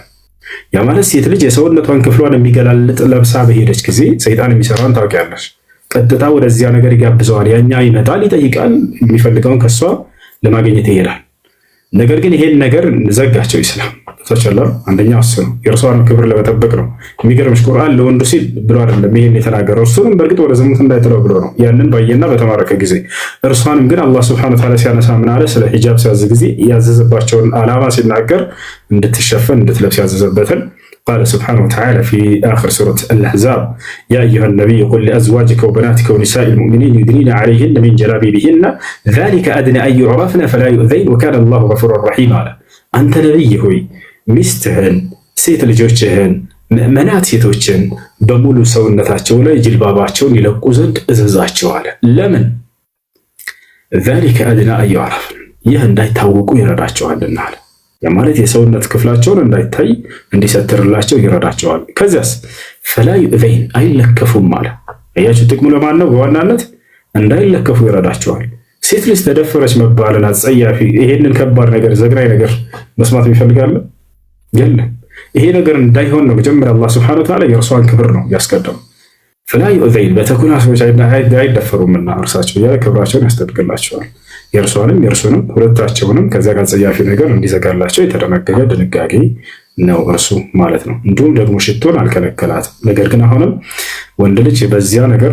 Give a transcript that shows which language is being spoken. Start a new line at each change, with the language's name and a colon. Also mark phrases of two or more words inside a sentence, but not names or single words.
Amharic: ያ ማለት ሴት ልጅ የሰውነቷን ክፍሏን የሚገላልጥ ለብሳ በሄደች ጊዜ ሰይጣን የሚሰራውን ታውቂያለሽ። ቀጥታ ወደዚያ ነገር ይጋብዘዋል። ያኛ ይመጣል፣ ይጠይቃል፣ የሚፈልገውን ከሷ ለማግኘት ይሄዳል። ነገር ግን ይሄን ነገር ዘጋቸው ኢስላም። ተቻለ አንደኛው እሱ ነው፣ የእርሷን ክብር ለመጠበቅ ነው። የሚገርምሽ ቁርአን ለወንዱ ሲል ብሎ አይደለም ይሄን የተናገረው፣ እሱንም በእርግጥ ወደ ዝሙት እንዳይጥለው ብሎ ነው። ያንን ባየና በተማረከ ጊዜ እርሷንም ግን
Arabic: الله سبحانه وتعالى
Amharic: ሲያነሳ ምን አለ? ስለ ሂጃብ ሲያዝ ጊዜ ያዘዘባቸውን ዓላማ ሲናገር እንድትሸፈን እንድትለብስ ያዘዘበትን
Arabic: قال سبحانه وتعالى في آخر سورة الأحزاب يا أيها النبي قل لأزواجك وبناتك ونساء المؤمنين يدنين عليهن من جلابيبهن ذلك أدنى أن يعرفن فلا يؤذين وكان الله غفورا رحيما. أنت نبي هوي
Amharic: ሚስትህን ሴት ልጆችህን ምእመናት ሴቶችን በሙሉ ሰውነታቸው ላይ ጅልባባቸውን ይለቁ ዘንድ እዘዛቸው አለ። ለምን?
Arabic: ذلك أدنى أن يعرفن
Amharic: ይህ እንዳይታወቁ ይረዳቸዋልና አለ። ያ ማለት የሰውነት ክፍላቸውን እንዳይታይ እንዲሰትርላቸው ይረዳቸዋል። ከዚያስ
Arabic: فلا يؤذين
Amharic: አይለከፉም አለ። አያችሁ ጥቅሙ ለማን ነው? በዋናነት እንዳይለከፉ ይረዳቸዋል። ሴት ልጅ ተደፈረች መባልን አጸያፊ ይሄንን ከባድ ነገር ዘግናኝ ነገር መስማት ይፈልጋል? የለም። ይሄ ነገር እንዳይሆን ነው መጀመሪያ አላህ
Arabic: سبحانه وتعالى
Amharic: የእርሷን ክብር ነው ያስቀደመው።
Arabic: فلا يؤذين
Amharic: በተኩላ ሰዎች አይደፈሩምና እርሳቸው ያለ ክብራቸውን ያስጠብቅላቸዋል። የእርሷንም የእርሱንም ሁለታቸውንም ከዚያ ጋር አጸያፊ ነገር እንዲዘጋላቸው የተደነገገ ድንጋጌ ነው እርሱ ማለት ነው። እንዲሁም ደግሞ ሽቶን አልከለከላትም። ነገር ግን አሁንም ወንድ ልጅ በዚያ ነገር